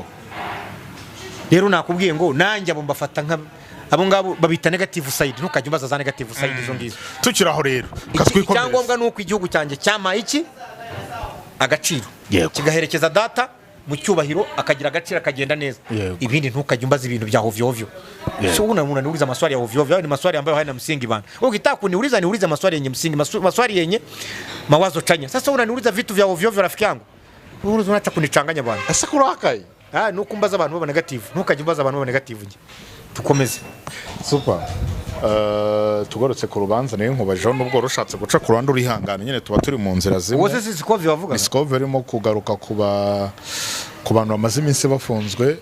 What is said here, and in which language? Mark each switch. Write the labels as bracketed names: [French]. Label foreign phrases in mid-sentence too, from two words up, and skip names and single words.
[Kinyarwanda] rero nakubwiye ngo nanjye abo mbafata nka abo ngabo babita [English] negative side [Kinyarwanda] ntukajya umbaza za [English] negative side [Kinyarwanda] izo ngizo tukiraho rero icyangombwa nuko igihugu cyanjye cyamaye iki agaciro kigaherekeza data mu cyubahiro akagira agaciro akagenda neza ibindi ntukajya umbaza ibintu bya [Swahili] hovyo hovyo so unaniuliza maswali ya hovyo hovyo ni maswali ambayo hayana msingi bana ukitaka kuniuliza maswali yenye msingi maswali yenye mawazo chanya sasa unaniuliza vitu vya hovyo hovyo rafiki yangu unaacha kunichanganya bana [Kinyarwanda] asa kurakaye nuko umbaza abantu baba negative ntukajya umbaza abantu baba negative nge tukomeze super tugarutse ku rubanza nayo nkubajeho nubwo rushatse guca ku ruhande urihangana nyine tuba turi mu nzira zimwe wose si Scovia bavuga Scovia arimo kugaruka ku bantu bamaze iminsi bafunzwe